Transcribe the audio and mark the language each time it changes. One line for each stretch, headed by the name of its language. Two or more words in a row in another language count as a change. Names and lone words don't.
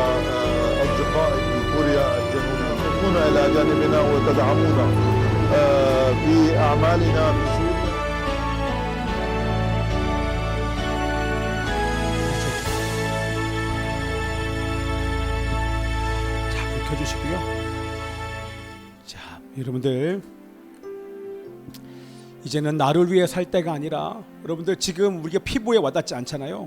Arabic: أصدقائي في كوريا الجنوبية، كونوا إلى جانبنا وتدعمونا في أعمالنا في سوريا.
Korean: 자, 불 켜주시고요. 자, 여러분들 이제는 나를 위해 살 때가 아니라, 여러분들 지금 우리가 피부에 와닿지 않잖아요.